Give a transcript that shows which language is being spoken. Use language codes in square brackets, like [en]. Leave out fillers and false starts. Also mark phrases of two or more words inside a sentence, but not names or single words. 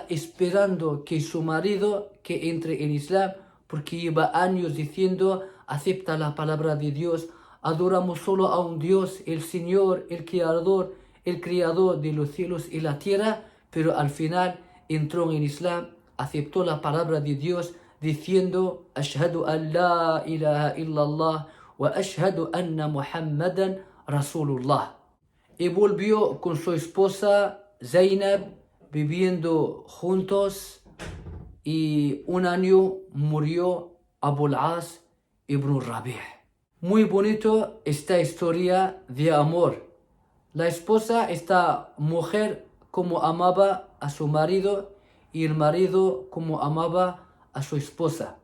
[es] esperando que su marido que entre en Islam, porque lleva años diciendo, acepta la palabra de Dios, adoramos solo a un Dios, el Señor, el Creador de los cielos y la tierra, pero al final entró en Islam, aceptó la palabra de Dios, diciendo, [ar] أشهد أن لا إله إلا الله، وأشهد أن محمدا رسول الله. [es] Y volvió con su esposa Zainab, viviendo juntos, y un año murió Abul As ibn Rabi'. Muy bonito esta historia de amor. La esposa, esta mujer, como amaba a su marido, y el marido como amaba a su esposa.